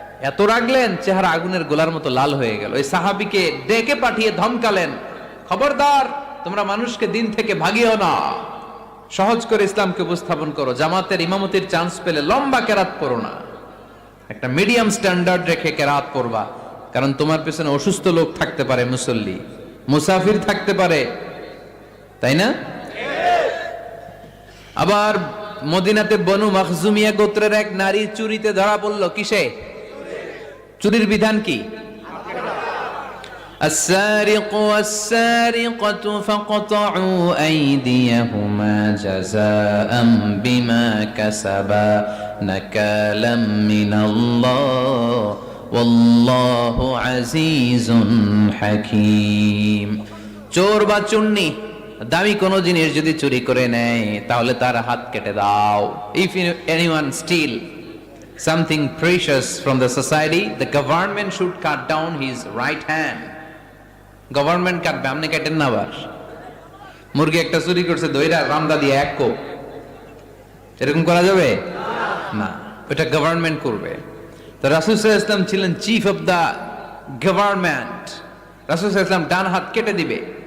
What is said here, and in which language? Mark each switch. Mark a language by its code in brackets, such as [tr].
[bn] এত রাগলেন, চেহারা আগুনের গোলার মতো লাল হয়ে গেল। ওই সাহাবীকে ডেকে পাঠিয়ে ধমকালেন, খবরদার, তোমরা মানুষকে দিন থেকে ভাগিও না, সহজ করে ইসলামকে উপস্থাপন করো, জামাতের ইমামতির চান্স পেলে লম্বা কেরাত পড়ো না, একটা মিডিয়াম স্ট্যান্ডার্ড রেখে কেরাত পড়বা, কারণ তোমার পেছনে অসুস্থ লোক থাকতে পারে, মুসল্লি, মুসাফির থাকতে পারে, তাই না? আবার মদিনাতে বনু মাখজুমিয়া গোত্রের এক নারী চুরিতে ধরা পড়ল। কিসে? চুরির বিধান কি? [ar] السارق والسارقة فاقطعوا أيديهما جزاء بما كسبا نكالا من الله والله عزيز حكيم। [bn] চোর বা চুন্নি দামি কোনো জিনিস যদি চুরি করে নেয় তাহলে তার হাত কেটে দাও। [en] If anyone steal something precious from the society, the government should cut down his right hand. [bn] Government কাটবে, আপনি কাটেন না। আবার মুরগি একটা চুরি করছে, দইরা রামদা দিয়ে এক কোপ, এরকম করা যাবে না, ওটা গভর্নমেন্ট করবে। তো রাসূল সাল্লাল্লাহু আলাইহি ওয়াসাল্লাম ছিলেন চিফ অফ দা গভর্নমেন্ট, রাসূল সাল্লাল্লাহু আলাইহি ওয়াসাল্লাম ডান হাত কেটে দিবে।